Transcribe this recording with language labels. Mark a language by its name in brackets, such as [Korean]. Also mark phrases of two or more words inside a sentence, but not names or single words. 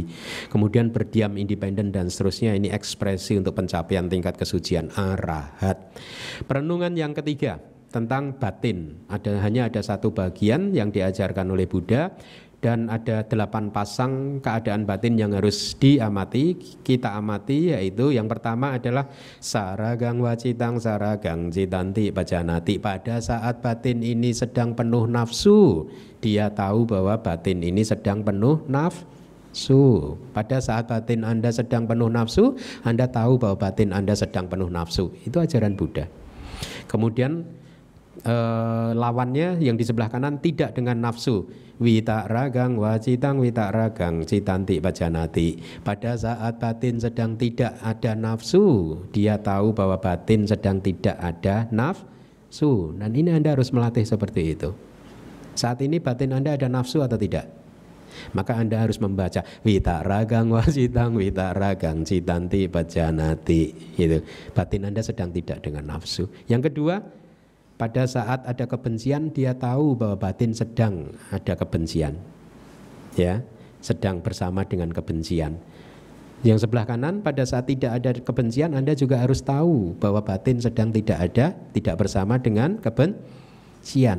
[Indonesian] Kemudian berdiam independen dan seterusnya, ini ekspresi untuk pencapaian tingkat kesucian arahat. Perenungan yang ketiga tentang batin, hanya ada satu bagian yang diajarkan oleh Buddha. Dan ada 8 pasang keadaan batin yang harus diamati, kita amati, yaitu yang pertama adalah [Pali] saragang wacitang saragang citanti pajanati. [Indonesian] Pada saat batin ini sedang penuh nafsu, dia tahu bahwa batin ini sedang penuh nafsu. Pada saat batin Anda sedang penuh nafsu, Anda tahu bahwa batin Anda sedang penuh nafsu. Itu ajaran Buddha. Kemudian lawannya yang di sebelah kanan tidak dengan nafsu, [Pali] wita ragang wacitang wita ragang citanti pajanati. [Indonesian] Pada saat batin sedang tidak ada nafsu, dia tahu bahwa batin sedang tidak ada nafsu. Dan ini Anda harus melatih seperti itu. Saat ini batin Anda ada nafsu atau tidak? Maka Anda harus membaca [Pali] wita ragang wasitang wita ragang citanti pajanati. [Indonesian] Itu batin Anda sedang tidak dengan nafsu. Yang kedua, pada saat ada kebencian, dia tahu bahwa batin sedang ada kebencian, ya, sedang bersama dengan kebencian. Yang sebelah kanan, pada saat tidak ada kebencian, Anda juga harus tahu bahwa batin sedang tidak bersama dengan kebencian.